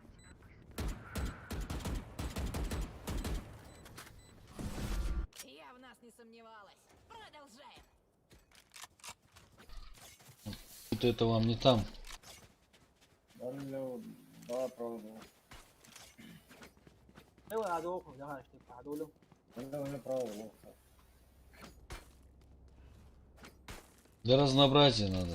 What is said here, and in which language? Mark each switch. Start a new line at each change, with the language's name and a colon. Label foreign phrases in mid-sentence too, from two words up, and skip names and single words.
Russian: Я в нас не сомневалась. Продолжаем. Вот это вам не там. Давай пробую.
Arabic: ايوه يا دوخ يا هاي تعالوا
Russian: Давай пробую. Для разнообразия надо.